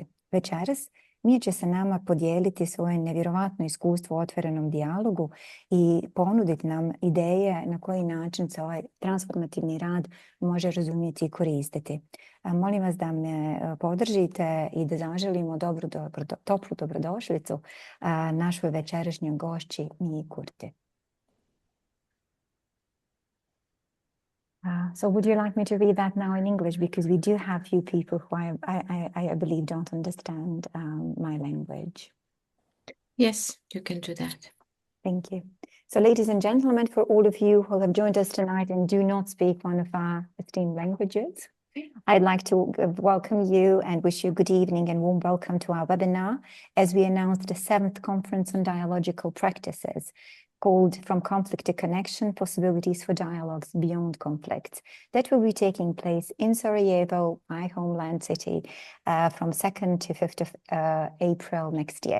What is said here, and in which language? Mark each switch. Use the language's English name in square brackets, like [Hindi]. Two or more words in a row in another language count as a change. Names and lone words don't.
[Bosnian] Večeras Mia će se nama podijeliti svoje nevjerovatno iskustvo u otvorenom dijalogu i ponuditi nam ideje na koji način se ovaj transformativni rad može razumjeti i koristiti. Molim vas da me podržite i da zaželimo toplu dobrodošlicu našoj večerašnjoj gošći Mii Kurtti. [English] So would you like me to read that now in English? Because we do have few people who I believe don't understand my language. Yes, you can do that. Thank you. So ladies and gentlemen, for all of you who have joined us tonight and do not speak one of our esteemed languages, I'd like to welcome you and wish you good evening and warm welcome to our webinar as we announce the 7th Conference on Dialogical Practices, called From Conflict to Connection, Possibilities for Dialogues Beyond Conflicts, that will be taking place in Sarajevo, my homeland city, from 2nd to 5th of April next year.